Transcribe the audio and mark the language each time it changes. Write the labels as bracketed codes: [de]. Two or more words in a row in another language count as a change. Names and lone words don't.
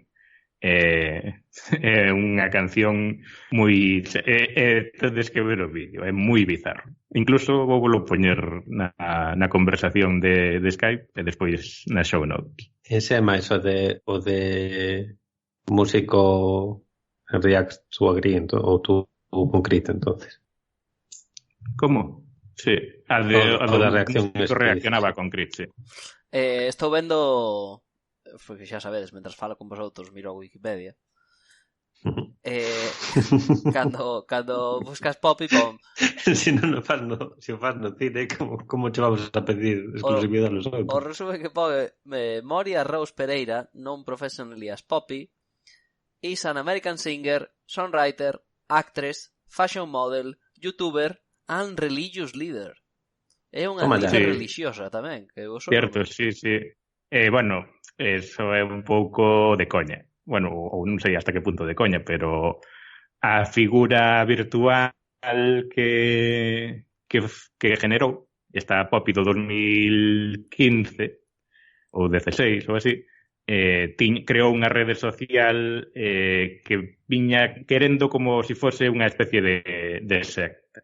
[gl] É unha canción moi... tedes que ver o vídeo, é moi bizarro. Incluso vou poñer na conversación de Skype e despois na [en] show notes. [gl] Ese é máis o de músico [en] reacts to agree [gl] ou to Concrete, entonces. Como? Sí, a da reacción reaccionaba con Crit, sí. Estou vendo, porque xa sabedes, mentras falo con vosotros miro a Wikipedia. Cando buscas Poppy pon... Se non o faz no cine, como che vamos a pedir exclusividade aos outros? O resume que pon [en] Moria Rose Pereira, non professionally as Poppy, is an American singer, songwriter, actress, fashion model, youtuber and religious leader. [gl] É unha líder religiosa tamén, que certo, sí. Bueno, eso é un pouco de coña. Bueno, ou non sei hasta que punto de coña, pero a figura virtual que generou esta Poppy do 2015 ou 16 ou así, creou unha rede social que viña querendo como se fose unha especie de secta.